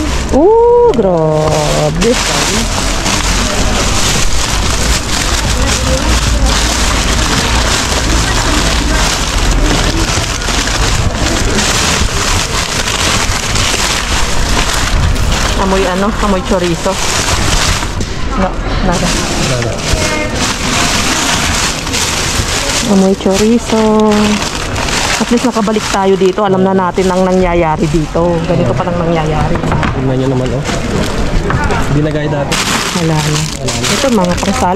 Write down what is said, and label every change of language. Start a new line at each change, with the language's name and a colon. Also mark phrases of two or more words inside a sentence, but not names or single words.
Filipino: Grabe. Amoy ano? Amoy chorizo.
Spanish: No, nada.
Filipino: Wala. Amoy chorizo.
English: At least
Filipino: nakabalik tayo dito. Alam na natin ang nangyayari dito. Ganito pa lang nangyayari. Tignan nyo naman, oh. Hindi na gaya dati. Wala na. Ito, mga pang-salad.